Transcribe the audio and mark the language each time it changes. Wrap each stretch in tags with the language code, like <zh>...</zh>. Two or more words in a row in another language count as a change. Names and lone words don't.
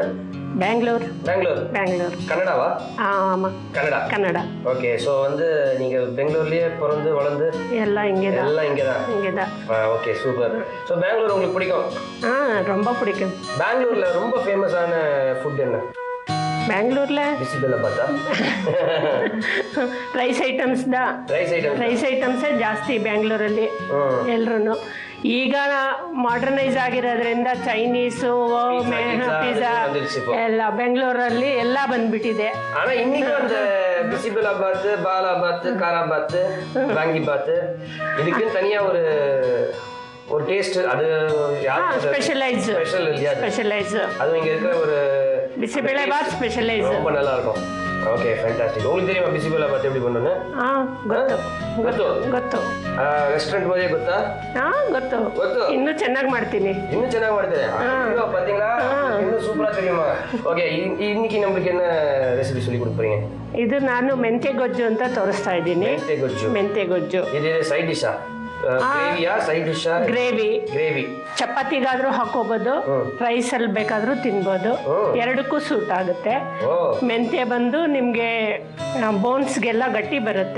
<ta>பெங்களூர். பெங்களூர். பெங்களூர். கன்னடாவா? ஆமா. கன்னடா. கன்னடா. ஓகே. சோ நீங்க பெங்களூர்லயே பிறந்து வளர்ந்து எல்லாம் இங்கதான்.</ta> <en>OK super.</en> <ta>சோ பெங்களூர் உங்களுக்கு பிடிக்கும்? ரொம்ப பிடிக்கும். பெங்களூர்ல ரொம்ப</ta> <en>famous food</en> <ta>என்ன?</ta> <kn>ಬೆಂಗಳೂರಲ್ಲೇ ಬಿಸಿಬೇಳೆಬಾತ</kn> <en>rice items rice items</en> <kn>ಜಾಸ್ತಿ ಬೆಂಗಳೂರಲ್ಲಿ ಎಲ್ರು. ಈಗ ಮಾಡರ್ನೈಸ್ ಆಗಿರೋದ್ರಿಂದ</kn> <en>Chinese pizza</en> <kn>ಎಲ್ಲ ಬೆಂಗಳೂರಲ್ಲಿ ಎಲ್ಲ ಬಂದ್ಬಿಟ್ಟಿದೆ. ಬಿಸಿಬೇಳೆಬಾತ್, ಬಾಲಾಬಾತ್, ಖಾರಾಬಾತ್, ವಾಂಗಿಬಾತ್ ಇದಕ್ಕೆ</kn> <ta>தனியா ஒரு டேஸ்ட் அது ஸ்பெஷலைஸ் அது இங்க இருக்கிற ஒரு</ta> <kn>ಬಿಸಿಬೇಳೆಬಾತ್ ಸ್ಪೆಷಲೈಸ್</kn> <ta>ரொம்ப நல்லா இருக்கும்.</ta> <en>OK fantastic.</en> <ta>உங்களுக்கு தெரியுமா ಬಿಸಿಬೇಳೆಬಾತ್ எப்படி பண்ணனும்?</ta> <kn>ಗೊತ್ತು. ರೆಸ್ಟೋರೆಂಟ್ ಹೋಗಿ ಗೊತ್ತಾ? ಗೊತ್ತು. ಇನ್ನೂ ಚೆನ್ನಾಗಿ ಮಾಡ್ತೀನಿ.</kn> <ta>பாத்தீங்களா? இன்னும் சூப்பரா தெரியுமா? ಓಕೆ இன்னைக்கு நமக்கு என்ன ரெசிபி சொல்லி கொடுப்பீங்க?</ta> <kn>ಇದು ನಾನು ಮೆಂತೆ ಗೊಜ್ಜು ಅಂತ ತೋರಿಸ್ತಾ ಇದ್ದೀನಿ. ಮೆಂತೆ ಗೊಜ್ಜು ಇದು</kn> <en>side dish gravy</en> <kn>ಚಪಾತಿಗಾದ್ರೂ ಹಾಕೋಬಹುದು, ರೈಸ್ ಅಲ್ಲಿ ಬೇಕಾದ್ರೂ ತಿನ್ಬೋದು. ಎರಡಕ್ಕೂ ಸೂಟ್ ಆಗುತ್ತೆ. ಮೆಂತ್ಯ ಬಂದು ನಿಮ್ಗೆ ಬೋನ್ಸ್ಗೆಲ್ಲ ಗಟ್ಟಿ ಬರುತ್ತೆ.</kn>